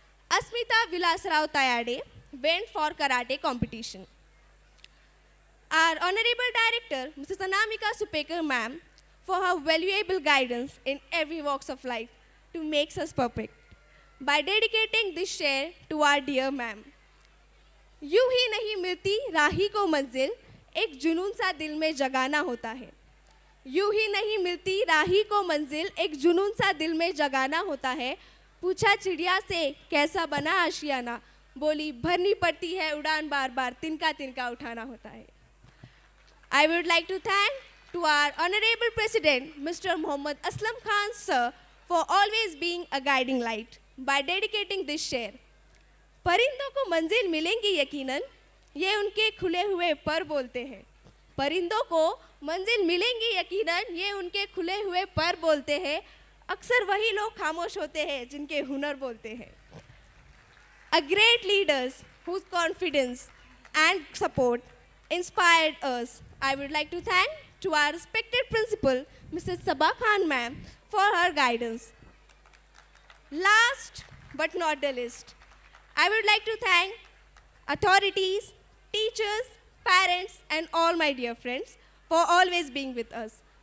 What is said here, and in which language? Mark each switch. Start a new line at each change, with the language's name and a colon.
English: Asmita Vilasrao Tayade went for karate competition. Our Honorable Director, Mrs. Anamika Supekar ma'am, for her valuable guidance in every walks of life to make us perfect by dedicating this share to our dear ma'am.
Hindi: यूं ही नहीं मिलती राही को मंजिल, एक जुनून सा दिल में जगाना होता है। यूं ही नहीं मिलती राही को मंजिल, एक जुनून सा दिल में जगाना होता है। पूछा चिड़िया से कैसा बना आशियाना, बोली भरनी पड़ती है उड़ान बार बार, तिनका तिनका उठाना होता है।
English: I would like to thank to our Honorable President, Mr. Mohammad Aslam Khan sir, for always being a guiding light by dedicating this share.
Hindi: परिंदों को मंजिल मिलेंगी यकीनन, ये उनके खुले हुए पर बोलते हैं। परिंदों को मंजिल मिलेंगी यकीनन, ये उनके खुले हुए पर बोलते हैं। अक्सर वही लोग खामोश होते हैं जिनके हुनर बोलते हैं।
English: A great leaders whose confidence and support inspired us. I would like to thank to our respected principal, Mrs. Sabah Khan ma'am, for her guidance. Last but not the least, I would like to thank authorities, teachers, parents, and all my dear friends for always being with us.